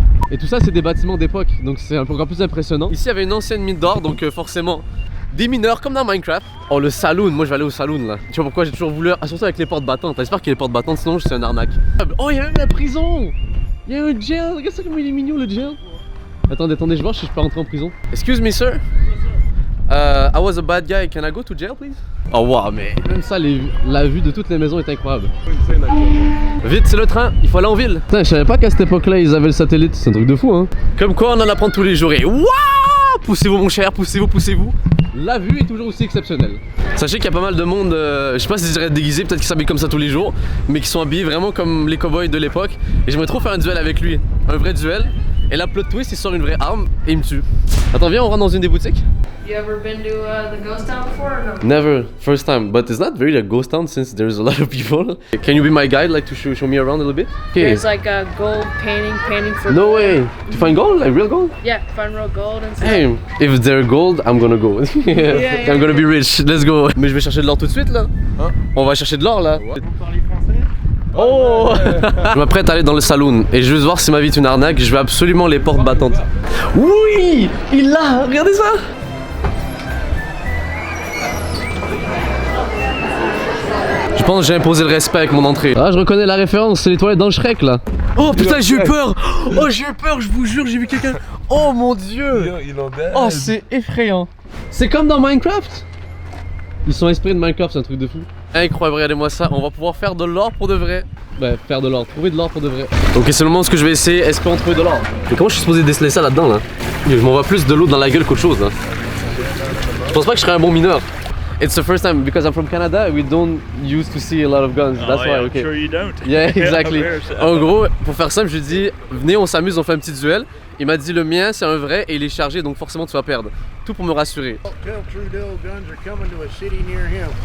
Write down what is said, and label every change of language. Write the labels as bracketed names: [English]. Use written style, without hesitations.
[French] Et tout ça c'est des bâtiments d'époque, donc c'est encore plus impressionnant. Ici il y avait une ancienne mine d'or, donc forcément des mineurs comme dans Minecraft. Oh le saloon, moi je vais aller au saloon là. Tu vois pourquoi j'ai toujours voulu, surtout avec les portes battantes. J'espère qu'il y a les portes battantes, sinon c'est un arnaque. Oh il y a même la prison. Il y a un jail, regarde ça comment il est mignon le jail. Attendez, je vais voir si je peux rentrer en prison. [English] Excuse me sir. I was a bad guy, can I go to jail please? [French] Oh wow, mais même ça, la vue de toutes les maisons est incroyable. Vite, c'est le train, il faut aller en ville. Putain, je savais pas qu'à cette époque-là ils avaient le satellite, c'est un truc de fou hein. Comme quoi on en apprend tous les jours et waouh! Poussez-vous mon cher, poussez-vous. La vue est toujours aussi exceptionnelle. Sachez qu'il y a pas mal de monde, je sais pas si je dirais déguisé, peut-être qu'ils s'habillent comme ça tous les jours, mais qui sont habillés vraiment comme les cowboys de l'époque. Et j'aimerais trop faire un duel avec lui, un vrai duel. Et là, plot twist, il sort une vraie arme et il me tue. Attends, viens, on rentre dans une des boutiques. [English] You ever been to the ghost town before or no? Never, first time, but it's not really a ghost town since there's a lot of people. Can you be my guide, like to show me around a little bit? Okay. There's like a gold painting for No gold. way! To find gold, like real gold? Yeah, find real gold and stuff. Hey, if they're gold, I'm gonna go. Yeah. I'm gonna be rich. Let's go. [French] Mais je vais chercher de l'or tout de suite là. Hein? On va chercher de l'or là. Vous parlez français? Oh! Je m'apprête à aller dans le saloon et je veux voir si ma vie est une arnaque. Je veux absolument les portes battantes. Oui! Il l'a! Regardez ça! Je pense que j'ai imposé le respect avec mon entrée. Ah, je reconnais la référence, c'est les toilettes dans le Shrek là. Oh putain, j'ai eu peur! Oh, j'ai eu peur, je vous jure, j'ai vu quelqu'un. Oh mon dieu! Oh, c'est effrayant. C'est comme dans Minecraft. Ils sont inspirés de Minecraft, c'est un truc de fou. Incroyable, regardez-moi ça, on va pouvoir faire de l'or pour de vrai. Ouais, faire de l'or, trouver de l'or pour de vrai. Ok, c'est le moment où je vais essayer, espérons trouver de l'or. Mais comment je suis supposé déceler ça là-dedans là? Je m'envoie plus de l'eau dans la gueule qu'autre chose là. Je pense pas que je serais un bon mineur. [English] It's the first time because I'm from Canada. We don't used to see a lot of guns. That's why. Okay. I'm sure you don't. Yeah, exactly. [French] En gros, pour faire simple, je lui dis venez, on s'amuse, on fait un petit duel. Il m'a dit le mien c'est un vrai et il est chargé donc forcément tu vas perdre. Tout pour me rassurer. [English] Tell Trudeau guns are coming to a city near him.